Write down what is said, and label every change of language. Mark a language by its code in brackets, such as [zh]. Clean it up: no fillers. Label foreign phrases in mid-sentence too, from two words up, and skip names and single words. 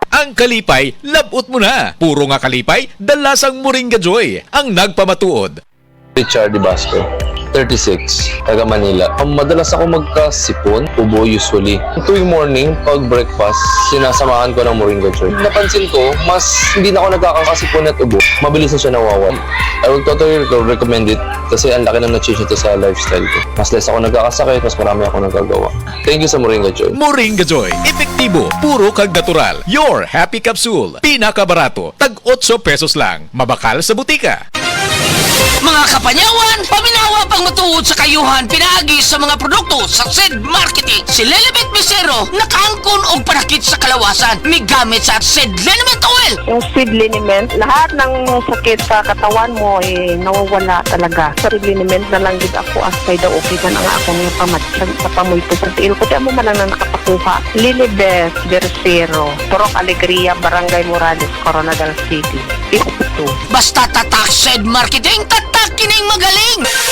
[hil] Ang kalipay, labot mo na. Puro nga kalipay, dalasang Moringa Joy ang nagpamatuod. Richard Basco, 36, taga Manila. [tl] Madalas ako magkasipon, ubo usually. Tuwing morning, pag breakfast, sinasamahan ko ng Moringa Joy. Napansin ko, mas hindi na ako nagkakasipon at ubo. Mabilis na siya nawawala. [en] I will totally recommend it [tl] kasi ang laki na na-change ito sa lifestyle ko. Mas less ako nagkakasakit, mas marami ako nagagawa. [en] Thank you [tl] sa Moringa Joy. [hil] Moringa Joy, epektibo, puro kag natural. Your Happy Capsule, pinakabarato, tag 8 pesos lang. Mabakal sa butika. Mga kapanyawan, paminawa pang matuod sa kayuhan pinaagi sa mga produkto sa SED Marketing. Si Lelibet Misero, nakaangkon og panakit sa kalawasan. May gamit sa SED Liniment Oil. [tl] Yung seed liniment, lahat ng sakit sa katawan mo nawawala talaga. [ceb] Sa seed liniment na lang din ako asay daw okay man ang akong pamatsag sa pamoy ko sa tiil ko. Tiyan mo man lang na nakapakuha. Lilibet Misero, Purok Alegria, Barangay Morales, Coronadal City. [tl] Ito. Basta tatak SED Marketing, tatak kining magaling.